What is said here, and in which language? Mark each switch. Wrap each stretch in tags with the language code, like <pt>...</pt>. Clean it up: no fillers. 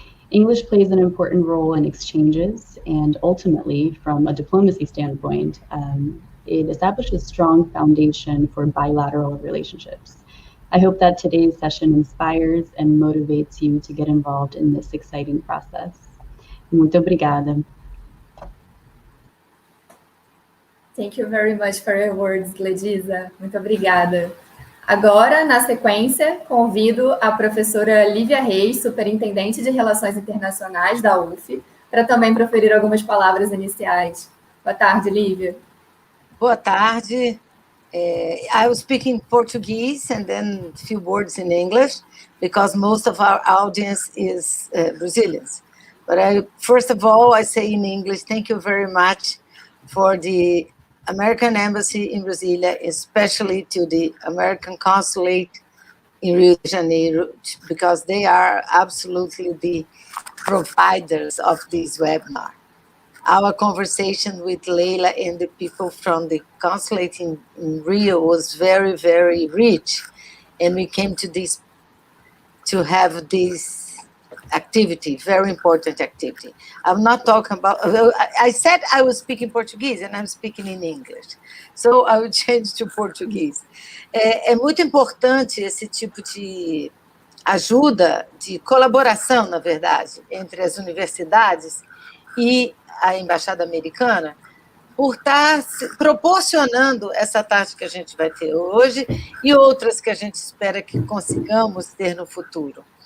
<en>English plays an important role in exchanges, and ultimately, from a diplomacy standpoint, it establishes a strong foundation for bilateral relationships. I hope that today's session inspires and motivates you to get involved in this exciting process.</en> <pt>Muito obrigada.</pt> <en>Thank you very much for your words, Ledisa.</en> <pt>Muito obrigada. Agora, na sequência, convido a professora Lívia Reis, superintendente de Relações Internacionais da UF, para também proferir algumas palavras iniciais. Boa tarde, Lívia. Boa tarde.</pt> <en>I will speak in Portuguese and then a few words in English, because most of our audience is Brazilians. But first of all, I say in English, thank you very much for the American Embassy in Brasilia, especially to the American Consulate in Rio de Janeiro, because they are absolutely the providers of this webinar. Our conversation with Leila and the people from the consulate in Rio was very, very rich, and we came to have this activity, very important activity. I'm not talking about, I said I was speaking Portuguese and I'm speaking in English, so I will change to Portuguese.</en> <pt>É muito importante esse tipo de ajuda, de colaboração, na verdade, entre as universidades e a Embaixada Americana, por estar proporcionando essa tarde que a gente vai ter hoje e outras que a gente espera que consigamos ter no futuro.</pt>